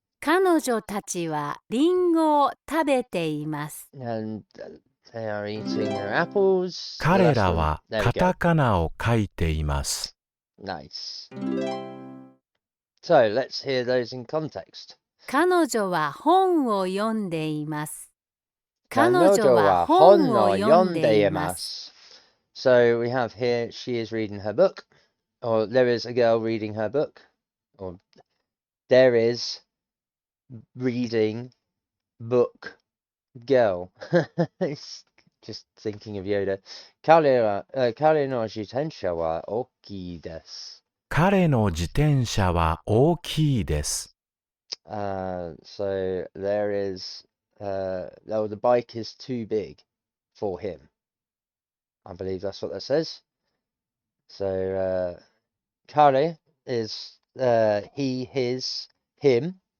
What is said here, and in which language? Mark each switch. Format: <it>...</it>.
<ja>彼女たちはリンゴを食べています。</ja> <en>And they are eating their apples.</en> <ja>彼らは</ja> <en>There we</en> <ja>カ</ja> <en>go.</en> <ja>タカナを書いています。</ja> <en>Nice. So let's hear those in context.</en> <ja>彼女は本を読んでいます。彼彼女は本を読んでいます。</ja> <en>So we have here, she is reading her book, or there is a girl reading her book, or there is reading book girl. It's just thinking of Yoda.</en> <ja>彼の自転車は大きいです。彼の自転車は大きいです。</ja> <en>So there is, oh, the bike is too big for him. I believe that's what that says. So, kare is he, his, him.</en>